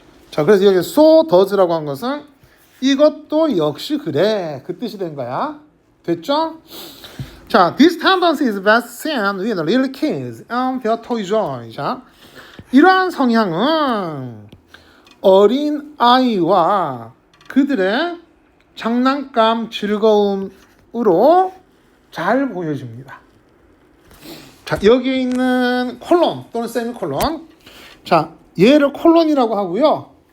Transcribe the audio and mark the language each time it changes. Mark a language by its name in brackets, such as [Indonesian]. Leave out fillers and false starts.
[Korean] 자, 그래서 여기 [English] so does [Korean] 라고 한 것은 이것도 역시 그래. 그 뜻이 된 거야. 됐죠? [English] 자, this tendency is best seen with little kids and their toy joy. [Korean] 자, 이러한 성향은 어린 아이와 그들의 장난감 즐거움으로 잘 보여집니다. 자, 여기에 있는 콜론 또는 세미콜론. 자, 얘를 콜론이라고 하고요.